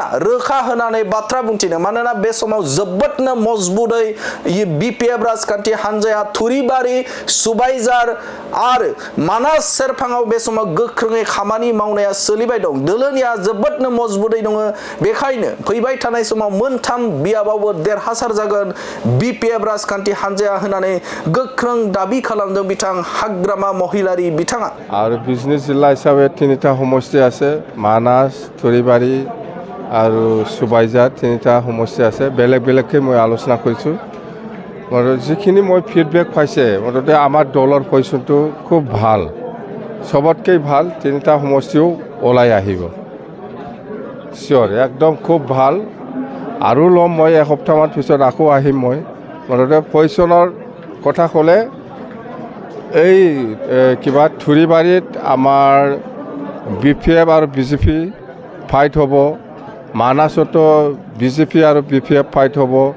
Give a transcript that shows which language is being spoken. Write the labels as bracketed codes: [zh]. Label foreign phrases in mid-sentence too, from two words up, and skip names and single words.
[brx] रोखा होननानै बाथ्रा बुंथिदों मानोना बे समाव जोबोदनो मजबुदै BPF राजखान्थि हानजाया थुरिबारि सुबाइजार आरो मानास सेरफाङाव बे समाव गोख्रोङै खामानि मावनाया सोलिबाय दं दोलोनिया जोबोदनो मजबुदै दङ बेखायनो फैबाय थानाय समाव मोनथाम बियाबावबो देरहासार जागोन BPF राजखान्थि हानजाया होननानै गोख्रों दाबि खालामदों बिथां हाग्रामा महिलारि बिथाङा आरो बिजनेस जिल्ला हिसाबै [as] তিনিটা সমষ্টি আছে मानास थुरिबारि আৰু সুবাইজাৰ তিনিটা সমষ্টি আছে বেলেগকৈ মই আলোচনা কৰিছোঁ যিখিনি মই ফিডবেক পাইছে মুঠতে আমাৰ দলৰ পজিশ্যনটো খুব ভাল सबतके ভাল তিনিটা সমষ্টিও ওলাই আহিব শিওর একদম খুব ভাল আৰু লম মই এসপ্তাহমান পিছত আকৌ আহিম মই মুঠতে পজিশ্যনৰ কথা ক'লে এই কিবা থুৰিবাৰীত আমাৰ BPF আৰু BJP ফাইট হ'ব মানাসতো BJP আৰু BPF ফাইট হ'ব